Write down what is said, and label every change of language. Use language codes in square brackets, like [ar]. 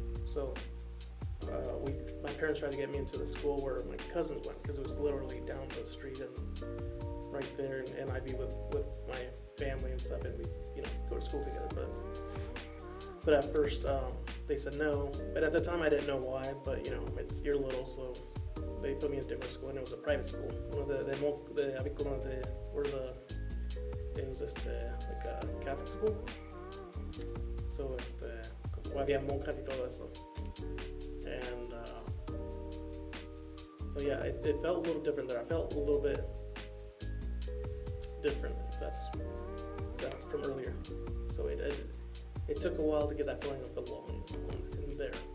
[en] So my parents tried to get me into the school where my cousins went, because it was literally down the street and right there, and I'd be with my family and stuff, and we go to school together. But at first they said no, but at the time I didn't know why. But you're little, so they put me in a different school, and it was a private school. It was like a Catholic school. [es] So había monjas y todo eso. [en] And so yeah, it felt a little different there. I felt a little bit different, if that's from earlier. So it took a while to get that feeling of belonging in there.